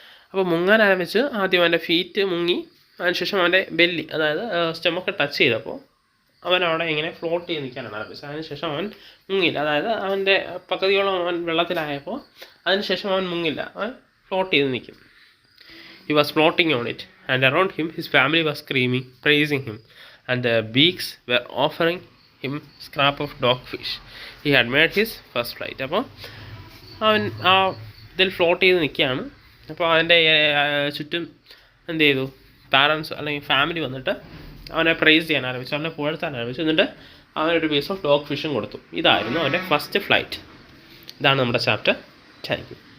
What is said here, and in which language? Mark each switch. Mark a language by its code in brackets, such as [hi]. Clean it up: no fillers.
[ml] അപ്പോൾ മുങ്ങാൻ ആരംഭിച്ച് ആദ്യം അവൻ്റെ ഫീറ്റ് മുങ്ങി, അതിനുശേഷം അവൻ്റെ ബെല്ലി, അതായത് സ്റ്റൊമക്ക് ടച്ച് ചെയ്തപ്പോൾ അവൻ അവിടെ ഇങ്ങനെ ഫ്ലോട്ട് ചെയ്ത് നിൽക്കാനാണ് ആരംഭിച്ചത്. അതിനുശേഷം അവൻ മുങ്ങില്ല, അതായത് അവൻ്റെ പകുതിയോളം അവൻ വെള്ളത്തിലായപ്പോൾ അതിനുശേഷം അവൻ മുങ്ങില്ല, അവൻ ഫ്ലോട്ട് ചെയ്ത് നിൽക്കും. [en] He was floating on it, and around him his family was screaming, praising him, and the beaks were offering him scrap of dogfish. He had made his first flight. [ml] അപ്പോൾ അവൻ ഇതിൽ ഫ്ലോട്ട് ചെയ്ത് നിൽക്കുകയാണ്. അപ്പോൾ അവൻ്റെ ചുറ്റും എന്ത് ചെയ്തു, പാരൻസ് അല്ലെങ്കിൽ ഫാമിലി വന്നിട്ട് അവനെ പ്രൈസ് ചെയ്യാൻ ആരംഭിച്ചു, അവനെ പുകഴ്ത്താൻ ആരംഭിച്ചു. എന്നിട്ട് അവനൊരു പീസ് ഓഫ് ഡോഗ് ഫിഷും കൊടുത്തു. ഇതായിരുന്നു അവൻ്റെ ഫസ്റ്റ് ഫ്ലൈറ്റ്. ഇതാണ് നമ്മുടെ ചാപ്റ്റർ. Thank you.